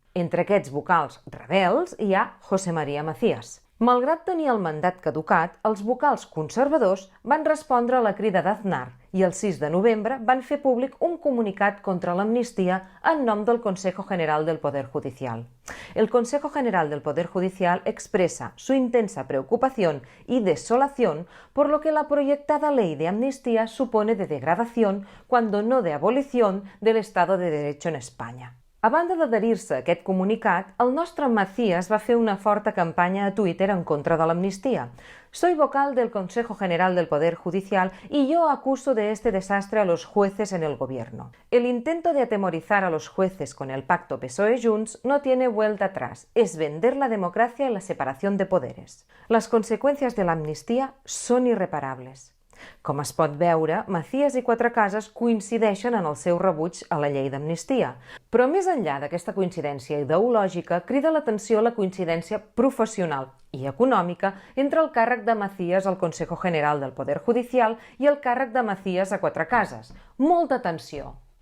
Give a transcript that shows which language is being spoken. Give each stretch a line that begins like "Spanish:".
Catalan: Entre aquests vocals rebels hi ha José María Macías. Malgrat tenir el mandat caducat, els vocals conservadors van respondre a la crida d'Aznar i el 6 de novembre van fer públic un comunicat contra l'amnistia en nom del Consejo General del Poder Judicial.
Spanish: El Consejo General del Poder Judicial expresa su intensa preocupación y desolación por lo que la proyectada ley de amnistía supone de degradación, cuando no de abolición, del Estado de Derecho en España.
Catalan: A banda d'adherir-se a aquest comunicat, el nostre Macías va fer una forta campanya a Twitter en contra de l'amnistia.
Spanish: Soy vocal del Consejo General del Poder Judicial y yo acuso de este desastre a los jueces en el gobierno. El intento de atemorizar a los jueces con el pacto PSOE-Junts no tiene vuelta atrás. Es vender la democracia y la separación de poderes. Las consecuencias de la amnistía son irreparables.
Catalan: Com es pot veure, Macías i Quatrecases coincideixen en el seu rebuig a la llei d'amnistia. Però més enllà d'aquesta coincidència ideològica, crida l'atenció la coincidència professional i econòmica entre el càrrec de Macías al Consejo General del Poder Judicial i el càrrec de Macías a Quatrecases. Molta atenció!